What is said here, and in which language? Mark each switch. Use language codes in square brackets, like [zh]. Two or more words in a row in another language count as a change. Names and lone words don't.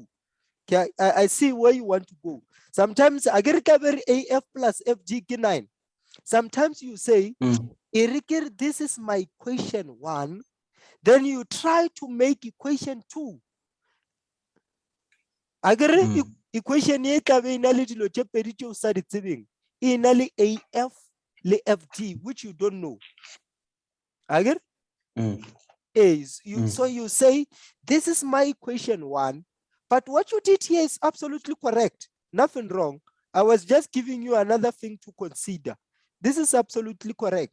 [en] Okay, I see where you want to go. Sometimes I get cover AF plus FG 9. Sometimes you say, This is my equation 1. Then you try to make equation 2. [nso] Agare equation ye tla be ina le dilo tše pedi tšeo sa di tsebeng. E ina le AF le FD, [en] which you don't know. [nso] Agare? [en] So you say, this is my equation 1, but what you did here is absolutely correct. Nothing wrong. I was just giving you another thing to consider. This is absolutely correct.